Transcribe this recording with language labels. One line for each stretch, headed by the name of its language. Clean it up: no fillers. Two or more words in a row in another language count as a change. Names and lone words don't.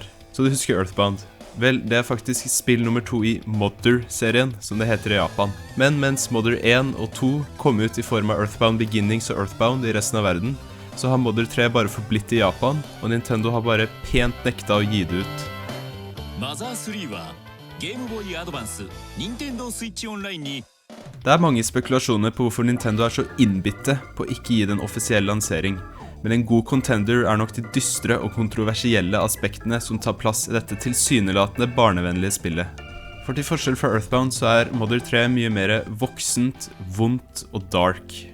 Norwegian: Så du husker Earthbound? Vel, det er faktisk spill nummer 2 i Mother-serien, som det heter i Japan. Men mens Mother 1 og 2 kom ut i form av Earthbound Beginnings og Earthbound i resten av verden, så har Mother 3 bare forblitt i Japan, og Nintendo har bare pent nekta å gi det ut.
Japanese: Mother 3 はゲームボーイアドバンス、Nintendo Switch Online に
Norwegian: Det er mange spekulasjoner på hvorfor Nintendo er så innbitte på å ikke gi det en offisiell lansering, men en god contender er nok de dystre og kontroversielle aspektene som tar plass i dette tilsynelatende barnevennlige spillet. For til forskjell fra Earthbound så er Mother 3 mye mer voksent, vondt og dark.